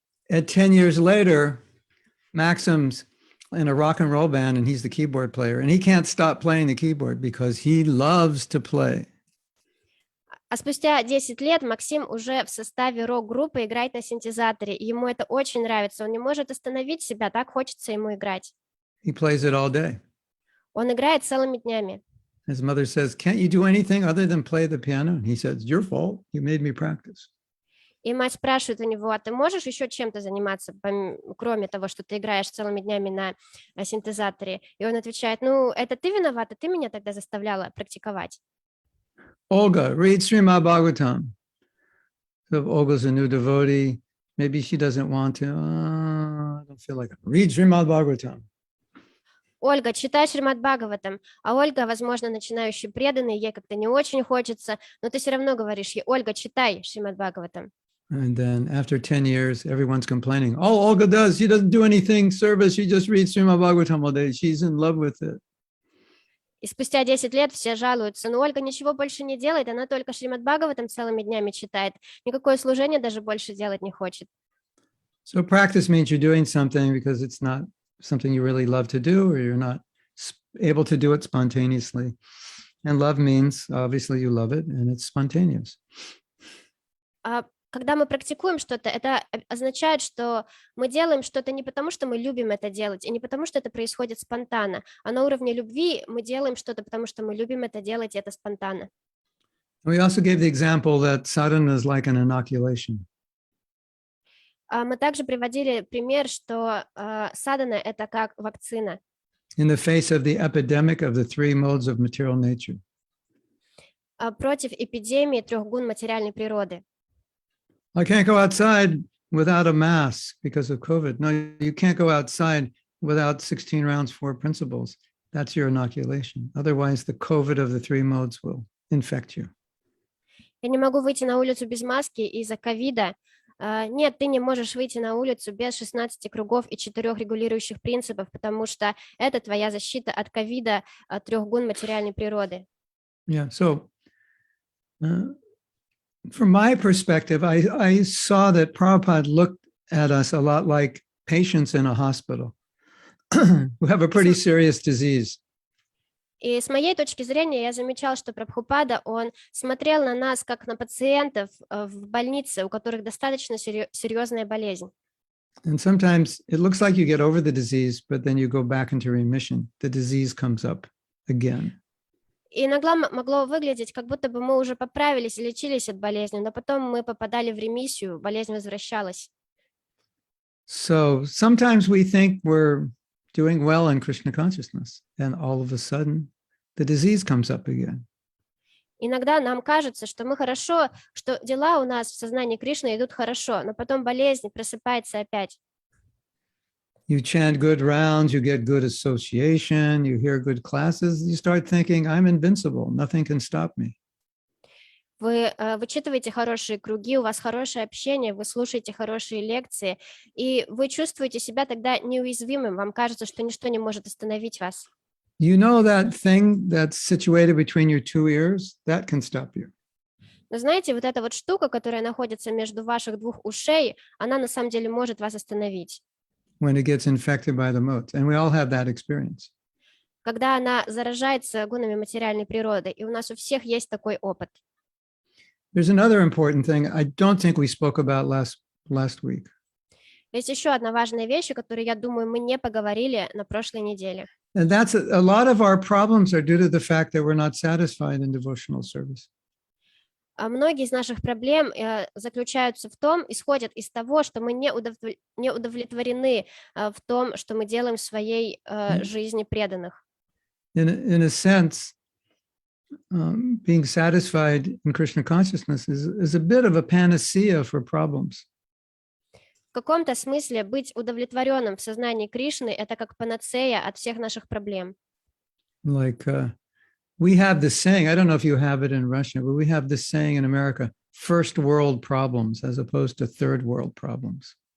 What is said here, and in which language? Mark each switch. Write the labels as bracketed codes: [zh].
[en] At 10 years later, Maxim's in a rock and roll band and he's the keyboard player and he can't stop playing the keyboard because he loves to play. [ru] А спустя 10 лет Максим уже в составе рок-группы играет на синтезаторе, и ему это очень нравится. Он не может остановить себя, так хочется ему играть. [en] He plays it all day. [ru] Он играет целыми днями. [en] His mother says, can't you do anything other than play the piano? And he says, your fault. You made me practice. [ru] И мать спрашивает у него: а ты можешь еще чем-то заниматься, кроме того, что ты играешь целыми днями на синтезаторе? И он отвечает: ну, это ты виновата, ты меня тогда заставляла практиковать. [en] Olga, read Srimad Bhagavatam. So if Olga's a new devotee, maybe she doesn't want to. I don't feel like it. Read Srimad Bhagavatam. [ru] Ольга, читай Шримад Бхагаватам. А Ольга, возможно, начинающий преданный, ей как-то не очень хочется, но ты все равно говоришь ей: Ольга, читай Шримад Бхагаватам. [en] And then after 10 years, everyone's complaining. All Olga does, she doesn't do anything service. She just reads Srimad Bhagavatam all day. She's in love with it. [ru] И спустя 10 лет все жалуются: но Ольга ничего больше не делает, она только Шримад Бхагаватам целыми днями читает. Никакое служение даже больше делать не хочет. [en] So practice means you're doing something because it's not something you really love to do, or you're not able to do it spontaneously. And love means, obviously, you love it, and it's spontaneous. [ru] Когда мы практикуем что-то, это означает, что мы делаем что-то не потому, что мы любим это делать, и не потому, что это происходит спонтанно, а на уровне любви мы делаем что-то, потому что мы любим это делать, и это спонтанно. [en] We also gave the example that sadhana is like an inoculation. [ru] Мы также приводили пример, что садхана — это как вакцина. [en] In the face of the epidemic of the three modes of material nature. [ru] Против эпидемии 3 гун материальной природы. [en] I can't go outside without a mask because of COVID. No, you can't go outside without 16 rounds, 4 principles. That's your inoculation. Otherwise, the COVID of the 3 modes will infect you. [ru] Я не могу выйти на улицу без маски из-за ковида. Нет, ты не можешь выйти на улицу без 16 кругов и 4 регулирующих принципов, потому что это твоя защита от ковида, от 3 гун материальной природы. [en] Yeah. So, from my perspective, I saw that Prabhupada looked at us a lot like patients in a hospital who have a pretty serious disease. [ru] И с моей точки зрения я замечал, что Прабхупада, он смотрел на нас как на пациентов в больнице, у которых достаточно серьезная болезнь. [en] And sometimes it looks like you get over the disease, but then you go back into remission. The disease comes up again. [ru] И иногда могло выглядеть, как будто бы мы уже поправились и лечились от болезни, но потом мы попадали в ремиссию, болезнь возвращалась. [en] So sometimes we think we're doing well in Krishna consciousness, and all of a sudden the disease comes up again. [ru] Иногда нам кажется, что мы хорошо, что дела у нас в сознании Кришны идут хорошо, но потом болезнь просыпается опять. [en] You chant good rounds, you get good association, you hear good classes, you start thinking, I'm invincible, nothing can stop me. [ru] Вы вычитываете хорошие круги, у вас хорошее общение, вы слушаете хорошие лекции, и вы чувствуете себя тогда неуязвимым, вам кажется, что ничто не может остановить вас. [en] You know that thing that's situated between your two ears? That can stop you. [ru] Но знаете, вот эта вот штука, которая находится между ваших двух ушей, она на самом деле может вас остановить. [en] When it gets infected by the motes. And we all have that experience. [ru] Когда она заражается гунами материальной природы, и у нас у всех есть такой опыт. [en] There's another important thing I don't think we spoke about last week. [ru] Есть еще одна важная вещь, о которой, я думаю, мы не поговорили на прошлой неделе. [en] And that's a lot of our problems are due to the fact that we're not satisfied in devotional service. [ru] Многие из наших проблем заключаются в том, исходят из того, что мы не удовлетворены в том, что мы делаем в своей жизни преданных. [en] In a sense, being satisfied in Krishna consciousness is a bit of a panacea for problems. [ru] В каком-то смысле быть удовлетворенным в сознании Кришны — это как панацея от всех наших проблем. [en] Like we have this saying, I don't know if you have it in Russia, but we have this saying in America, first world problems as opposed to third world problems.